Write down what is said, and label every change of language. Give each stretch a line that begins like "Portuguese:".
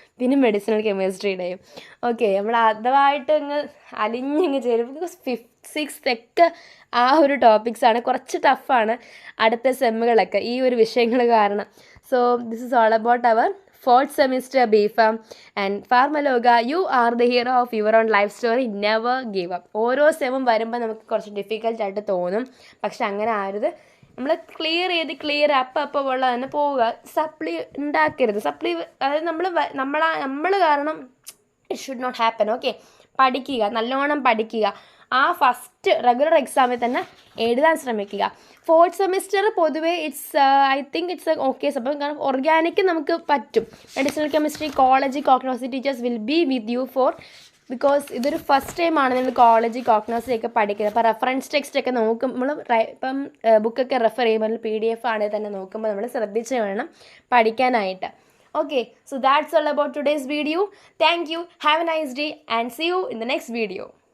Malayalam: പിന്നെ medicinal കെമിസ്ട്രിയുടെയും. Okay, നമ്മൾ അതുമായിട്ട് അലിഞ്ഞങ്ങ് ചേരും. ബിക്കോസ് 5th 6th ഒക്കെ ആ ഒരു ടോപ്പിക്സാണ്. കുറച്ച് ടഫാണ് അടുത്ത സെമ്മുകളൊക്കെ ഈ ഒരു വിഷയങ്ങൾ കാരണം.
English: So this is all about our 4th semester BPharm and Pharmaloga. You are the hero of your own life story. Never give up.
Malayalam: ഓരോ സെമ്മും വരുമ്പോൾ നമുക്ക് കുറച്ച് ഡിഫിക്കൽട്ടായിട്ട് തോന്നും. പക്ഷെ അങ്ങനെ ആരുത്. നമ്മൾ ക്ലിയർ ചെയ്ത് അപ്പം ഉള്ള തന്നെ പോവുക. സപ്ലി ഉണ്ടാക്കരുത്. സപ്ലി അതായത് നമ്മൾ കാരണം
English: It should not happen.
Malayalam: Okay, പഠിക്കുക, നല്ലോണം പഠിക്കുക. ആ ഫസ്റ്റ് റെഗുലർ എക്സാമിൽ തന്നെ എഴുതാൻ ശ്രമിക്കുക. 4th സെമിസ്റ്റർ പൊതുവേ
English: I think it's okay
Malayalam: സപ്പം. കാരണം ഓർഗാനിക് നമുക്ക് പറ്റും. Medicinal chemistry, college, കോഗ്നോസി
English: teachers will be with you for because
Malayalam: ഇതൊരു ഫസ്റ്റ് ടൈമാണ് നിങ്ങൾ കോളേജ് കോഗ്നോസി ഒക്കെ പഠിക്കുന്നത്. അപ്പോൾ റെഫറൻസ് ടെക്സ്റ്റ് ഒക്കെ നോക്കും നമ്മൾ ബുക്കൊക്കെ റെഫർ ചെയ്യുമ്പോൾ PDF ആണെങ്കിൽ തന്നെ നോക്കുമ്പോൾ നമ്മൾ ശ്രദ്ധിച്ച് വേണം പഠിക്കാനായിട്ട്.
English: Okay, so that's all about today's video. Thank you, have a nice day, and see you in the next video.